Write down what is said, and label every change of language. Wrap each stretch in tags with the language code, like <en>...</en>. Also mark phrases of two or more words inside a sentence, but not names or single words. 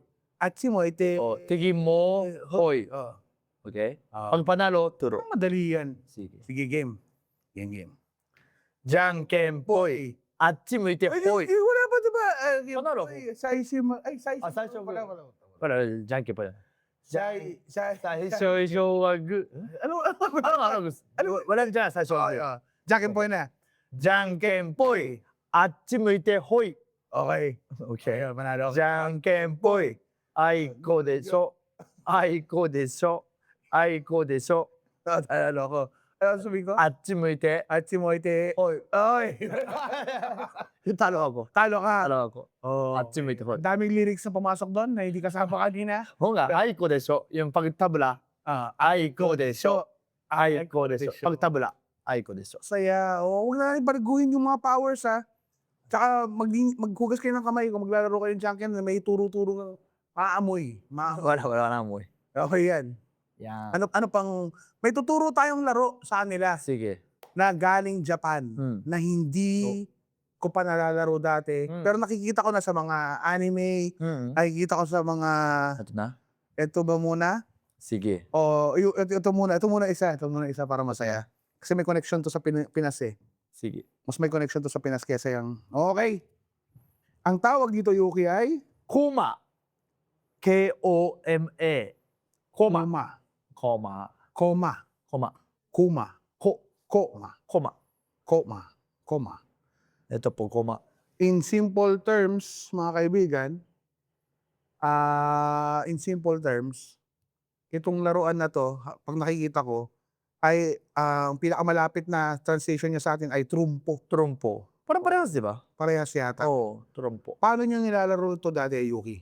<ja>あっち向いて.</ja> <tl>Tingin mo, hoy. Okay? Pag panalo, turo. Madali yan. Sige, game. Janken Poy.</tl> <ja>あっち向いてほい.</ja> <tl>Wala pa diba? Panalo ko. Saisho Para Janken poy.</tl> <ja>最初は グー.</ja> <tl>Ano? Walang dyan,</tl> <ja>最初はグー.</ja> <tl>Janken Poy na.</tl> <ja>じゃんけんぽい。あっち向いてほい.</ja> <tl>Okay. Okay. Manalo ako. Janken poy.</tl> <ja>あいこです。あいこです. あいこです.</ja> <tl>Ano ko? Ano sabihin ko?</tl> <ja>あっち向いて. あっち向いて. ほい. Oy!</ja> <tl>Talo ako. Talo ka. Talo ako. Oh.</tl> <ja>あっち向いてほい.</ja> <tl>Ang daming lyrics na pumasok doon na hindi kasama kanina. Oo nga,</tl> <ja>あいこです.</ja> <tl>Yung pagtabla,</tl> <ja>あいこです. あいこです.</ja> <tl>Pagtabla,</tl> <ja>あいこです.</ja> <tl>Saya. Oh, huwag na natin barguhin yung mga powers, ha. Tsaka maghugas kayo ng kamay kung maglalaro kayo ng Junken na may turo-turo ng maamoy. Wala na mo eh. Okay yan. Yan. Ano pang, may tuturo tayong laro sa kanila Sige. na galing Japan na hindi ko pa nalalaro dati. Pero nakikita ko na sa mga anime, nakikita ko sa mga, Ito na? eto ba muna? Sige. O, ito muna isa para masaya. Kasi may connection to sa Pinas eh. Sige. Mas may connection to sa Pinas kesa yung, okay. Ang tawag dito, Yuki, ay Kuma. K-O-M-A. Koma. Koma. Koma. Koma. Koma. Koma. Koma. Koma. Koma. Ito po, koma.</tl> <en>In simple terms,</en> <tl>mga kaibigan, itong laruan na to, pag nakikita ko, ay ang pinakamalapit na translation niya sa atin ay trumpo. Trumpo. Parang parehas, di ba? Parehas yata. Oo, trumpo. Paano niyo nilalaro ito dati, Yuki?</tl>